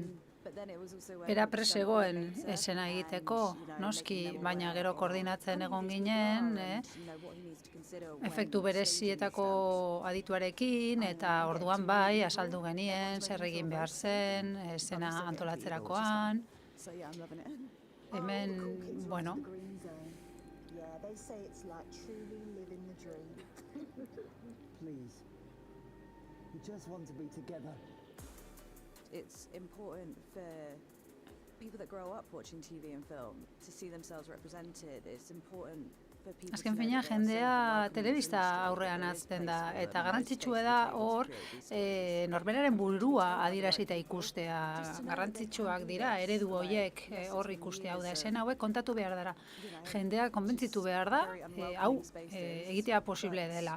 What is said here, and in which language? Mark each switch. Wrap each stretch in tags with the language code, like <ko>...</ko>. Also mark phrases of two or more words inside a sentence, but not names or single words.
<eu>Bera presegoen esena egiteko, noski, baina gero koordinatzen egon ginen, efektu berezietako adituarekin, eta orduan bai, azaldu genien, zer egin behar zen, esena antolatzerakoan. Hemen, bueno,</eu> <en>They say it's like truly living the dream. Please. We just want to be together. It's important for people that grow up watching TV and film to see themselves represented. It's important for people</en> <eu>azken fina jendea telebista aurrean azten da, eta garrantzitsua da hor norberaren burua adierazita ikustea. Garrantzitsuak dira, eredu horiek hor ikustea, hau da, esena hauek kontatu behar dara. Jendea konbentzitu behar da, hau egitea posible dela.</eu>